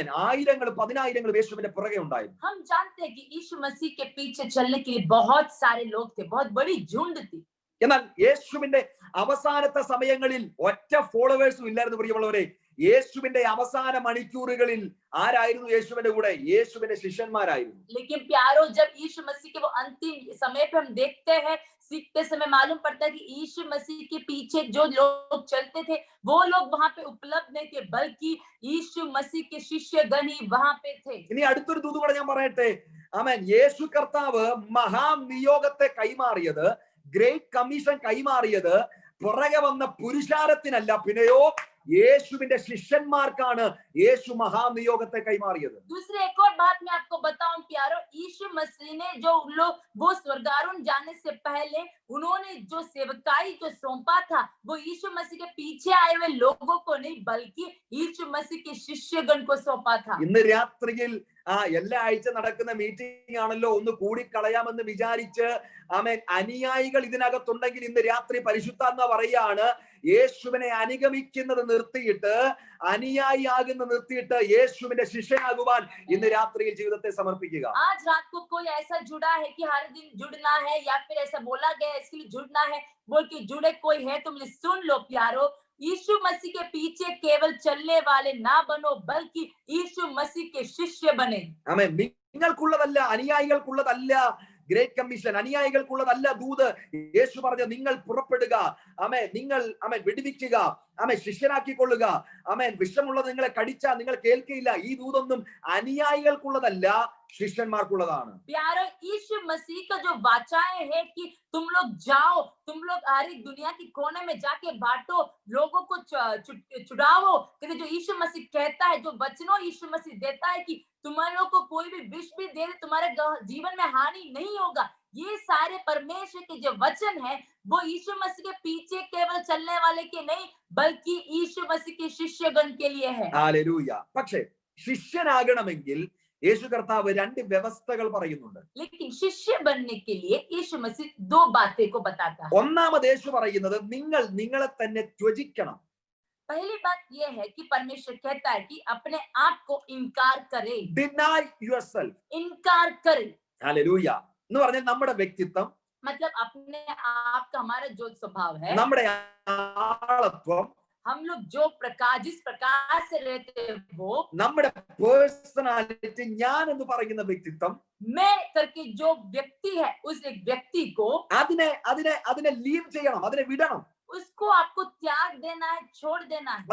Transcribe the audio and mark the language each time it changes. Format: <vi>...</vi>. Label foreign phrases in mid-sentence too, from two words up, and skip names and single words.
<ml>ആയിരങ്ങൾ 10,000 യേശുവിന്റെ പുറകെ ഉണ്ടായിരുന്നു.</ml> <hi>हम जानते हैं कि यीशु मसीह के पीछे चलने के लिए बहुत सारे लोग थे, बहुत बड़ी झुंड थी.</hi> <ml>എന്നാൽ യേശുവിന്റെ അവസാനത്തെ സമയങ്ങളിൽ ഒറ്റ ഫോളോവേഴ്സും ഇല്ലായിരുന്നു. പ്രിയമുള്ളവരെ, യേശുവിന്റെ അവസാന മണിക്കൂറുകളിൽ ആരായിരുന്നു യേശുവിന്റെ കൂടെ? യേശുവിന്റെ ശിഷ്യന്മാരായിരുന്നു.</ml> <hi>लेकिन प्यारो, जब यीशु मसीह के वो अंतिम समय पे हम देखते हैं, सीखते समय मालूम पड़ता है कि यीशु मसीह के पीछे जो लोग चलते थे वो लोग वहां पे उपलब्ध नहीं थे, बल्कि यीशु मसीह के शिष्यगण ही वहां पे थे.</hi> <ml>ഇനി അടുത്തൊരു ദൂത് കൂടെ ഞാൻ പറയട്ടെ. ആമേൻ. യേശു കർത്താവ് മഹാനിയോഗത്തെ കൈമാറിയത്,</ml> <en>great commission</en> <ml>കൈമാറിയത് പുറകെ വന്ന പുരുഷാരത്തിനല്ല, പിന്നെയോ യേശുവിന്റെ ശിഷ്യന്മാർക്കാണ് യേശു മഹാനിയോഗത്തെ കൈമാറിയത്.</ml> <hi>दूसरी एक और बात मैं आपको बताऊं प्यारो, यीशु मसीह ने जो लोग वो स्वर्गारोहण जाने से पहले उन्होंने जो सेवकाई जो सौंपा था, वो यीशु मसीह के पीछे आए हुए लोगों को नहीं, बल्कि यीशु मसीह के शिष्यगण को सौंपा था.</hi> <ml>ഇന്ന് രാത്രിയിൽ എല്ലാ ആഴ്ച നടക്കുന്ന മീറ്റിംഗ് ആണല്ലോ, ഒന്ന് കൂടിക്കളയാമെന്ന് വിചാരിച്ച് ആമേൻ അനുയായികൾ ഇതിനകത്തുണ്ടെങ്കിൽ ഇന്ന് രാത്രി പരിശുദ്ധാത്മാ പറയാണ്, യേശുവിനെ അനുഗമിക്കുന്നത് നിർത്തിയിട്ട്, അനുയായി ആകുന്ന നിർത്തിയിട്ട് യേശുവിന്റെ ശിഷ്യനാകുവാൻ ഇന്ന് രാത്രിയിൽ ജീവിതത്തെ സമർപ്പിക്കുക.</ml> <hi>आज रात को कोई ऐसा जुड़ा है कि हर दिन जुड़ना है, या फिर ऐसा बोला गया है इसके लिए जुड़ना है, बोल के जुड़े कोई है तो मुझे सुन लो प्यारो, यीशु मसीह के पीछे केवल चलने वाले ना बनो, बल्कि यीशु मसीह के शिष्य बने.</hi> <ml>ആമേൻ. നിങ്ങൾക്കുള്ളതല്ല, അനുയായികൾക്കുള്ളതല്ല</ml> <en>great commission,</en> <ml>അനുയായികൾക്കുള്ളതല്ല ദൂത്. യേശു പറഞ്ഞ നിങ്ങൾ പുറപ്പെടുക, ആമേൻ, നിങ്ങൾ ആമേൻ വിടുവിക്കുക, ആമേൻ ശിഷ്യനാക്കിക്കൊള്ളുക, ആമേൻ വിഷമുള്ളത് നിങ്ങളെ കടിച്ചാൽ നിങ്ങൾ കേൾക്കയില്ല. ഈ ദൂതൊന്നും അനുയായികൾക്കുള്ളതല്ല, शिष्यन्मार्कुള്ളതാണ്.</ml> <hi>प्यारो, यीशु मसीह का जो वाचाएं है कि तुम लोग जाओ, तुम लोग हर एक दुनिया के कोने में जाके बांटो, लोगों को छुड़ाओ, क्योंकि जो यीशु मसीह कहता है, जो वचनों यीशु मसीह देता है कि तुम्हारे लोग को कोई भी विष भी दे तुम्हारे जीवन में हानि नहीं होगा, ये सारे परमेश्वर के जो वचन है वो यीशु मसीह के पीछे केवल चलने वाले के नहीं, बल्कि यीशु मसीह के शिष्यगण के लिए है. हालेलूया.</hi> <ml>പക്ഷേ ശിഷ്യനാകണമെങ്കിൽ യേശു കർത്താവ് രണ്ട് വ്യവസ്ഥകൾ പറയുന്നുണ്ട്.</ml> <hi>लेकिन शिष्य बनने के लिए यीशु मसीह दो बातें को बताता है.</hi> <ml>ഒന്നാമത് യേശു പറയുന്നത് നിങ്ങൾ നിങ്ങളെ തന്നെ ത്യജിക്കണം.</ml> <hi>पहली बात यह है कि परमेश्वर कहता है कि अपने आप को इनकार करे.</hi> <en>Deny yourself.</en> <hi>इनकार करे. हालेलूया.</hi> <ml>എന്ന് പറഞ്ഞാൽ നമ്മുടെ വ്യക്തിത്വം,</ml> <hi>मतलब अपने आप का हमारा जो स्वभाव है,</hi> <ml>നമ്മുടെ ആളത്വം,</ml> <hi>हम लोग जो प्रकार जिस प्रकार से रहते हैं वो,</hi> <ml>നമ്മുടെ പേഴ്സണാലിറ്റി, ഞാൻ എന്ന് പറയുന്ന വ്യക്തിത്വം,</ml> <hi>मैं करके जो व्यक्ति है उस एक व्यक्ति को</hi> <ml>അതിനെ ലീവ് ചെയ്യണം, അതിനെ വിടണം.</ml> <hi>उसको आपको त्याग देना है, छोड़ देना है.</hi>